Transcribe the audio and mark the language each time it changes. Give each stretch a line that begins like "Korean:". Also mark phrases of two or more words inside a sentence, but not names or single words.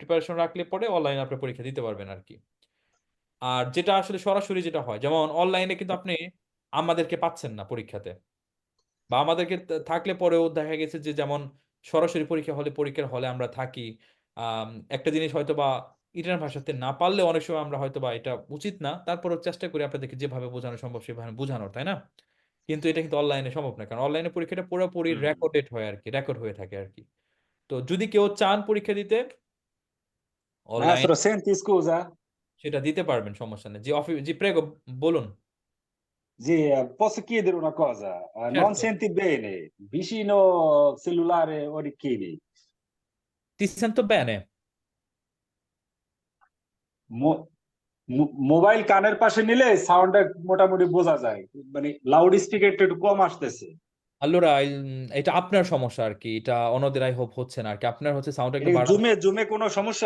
Bangla: প্রিপারেশন রাখলে পরে অনলাইনে আপনি পরীক্ষা দিতে পারবেন আর কি। আর যেটা আসলে সরাসরি যেটা হয়, যেমন অনলাইনে কিন্তু আপনি আমাদেরকে পাচ্ছেন না পরীক্ষাতে, বা আমাদেরকে থাকলে পরেও দেখা গেছে যে যেমন সরাসরি পরীক্ষা হলে পরীক্ষার হলে আমরা থাকি, একটা জিনিস হয়তো বা ইটার ভাষাতে না পারলে অনেক সময় আমরা হয়তো বা এটা উচিত না, তারপরও চেষ্টা করি আপনাদেরকে যেভাবে বোঝানো সম্ভব সেভাবে বোঝানোর, তাই না? কিন্তু এটা কিন্তু অনলাইনে সম্ভব না, কারণ অনলাইনে পরীক্ষাটা পুরোপুরি রেকর্ডেড হয় আর কি, রেকর্ড হয়ে থাকে আর কি। তো যদি কেউ চান পরীক্ষা দিতে অনলাইন,
Italian: Maestro, senti, scusa,
Bangla: সেটা দিতে পারবেন, সমস্যা নেই। জি জি প্রেগো, বলুন।
Italian: sì, posso chiedere una cosa? Non Certo. senti bene, vicino cellulare orecchini, Ti sento bene.
Bangla: মোবাইল কানের পাশে নিলে সাউন্ডটা মোটামুটি বোঝা যায়, মানে লাউড স্পিকারটা একটু কম আসতেছে। আল্লোরা, এটা আপনার সমস্যা আর কি, এটা অন্যদের
English: I hope
Bangla: হচ্ছে না আর কি। আপনার হচ্ছে সাউন্ড একটু বাড়ানো। জুমে কোনো সমস্যা?